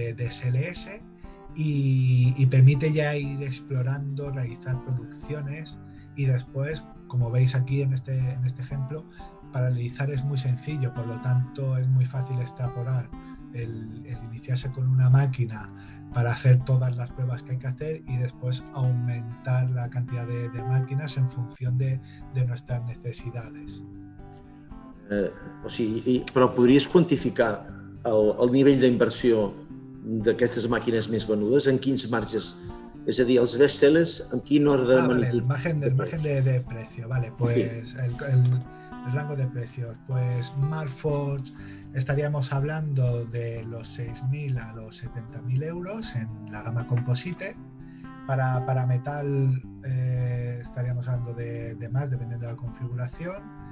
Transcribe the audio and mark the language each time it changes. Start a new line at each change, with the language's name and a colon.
Spanish: SLS, y permite ya ir explorando, realizar producciones y después, como veis aquí en este ejemplo, paralelizar es muy sencillo, por lo tanto es muy fácil extrapolar el iniciarse con una máquina para hacer todas las pruebas que hay que hacer y después aumentar la cantidad de máquinas en función de nuestras necesidades.
Catalan: Però podries quantificar el nivell d'inversió d'aquestes màquines més venudes? En quins marges? És a dir, els bestsellers, en quin ordre de magnitud?
Spanish: El margen de precio, vale, pues sí. El rango de precios, pues Marforged estaríamos hablando de los 6.000 a los 70.000 euros en la gama composite. Para metal estaríamos hablando de más, dependiendo de la configuración.